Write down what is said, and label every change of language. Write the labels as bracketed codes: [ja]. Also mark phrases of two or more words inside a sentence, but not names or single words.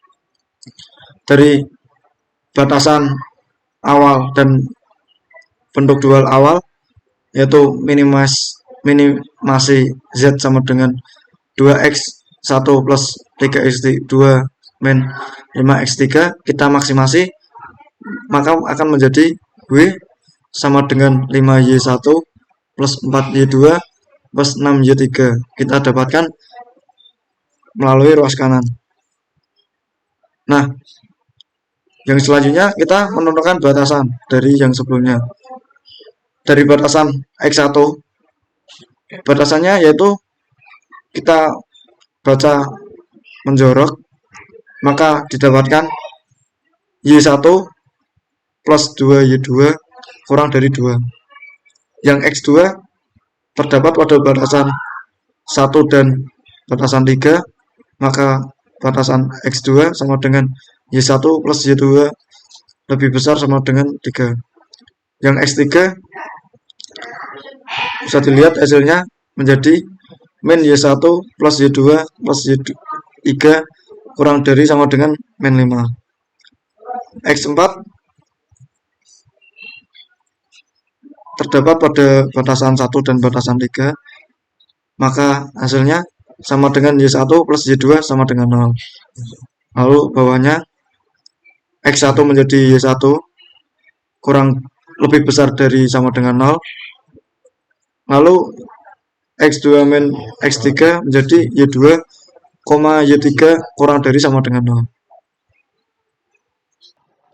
[id] Dari batasan awal dan bentuk dual awal, yaitu minimasi Z sama dengan 2x1 plus 3x2 min 5x3, kita maksimasi, maka akan menjadi W sama dengan 5y1 plus 4y2 plus 6y3. Kita dapatkan melalui ruas kanan. Nah, yang selanjutnya kita menentukan batasan dari yang sebelumnya. Dari batasan x1, batasannya yaitu kita baca menjorok, maka didapatkan y1 plus 2y2 kurang dari 2. Yang x2 terdapat pada batasan 1 dan batasan 3, maka batasan x2 sama dengan y1 plus y2 lebih besar sama dengan 3. Yang x3 bisa dilihat hasilnya menjadi min y1 plus y2 plus y3 kurang dari sama dengan min 5. x4 terdapat pada batasan 1 dan batasan 3, maka hasilnya sama dengan y1 plus y2 sama dengan 0. Lalu bawahnya x1 menjadi y1 kurang lebih besar dari sama dengan 0. Lalu x2 min x3 menjadi y2, y3 kurang dari sama dengan 0.